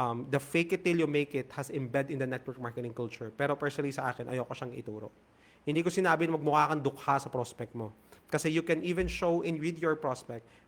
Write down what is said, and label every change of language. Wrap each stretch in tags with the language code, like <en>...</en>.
<en>The fake it till you make it has embed in the network marketing culture.</en> <tl>Pero personally sa akin, ayoko siyang ituro. Hindi ko sinabi na magmukha kang dukha sa prospect mo.</tl> <en>Kasi you can even show in with your prospect.</en>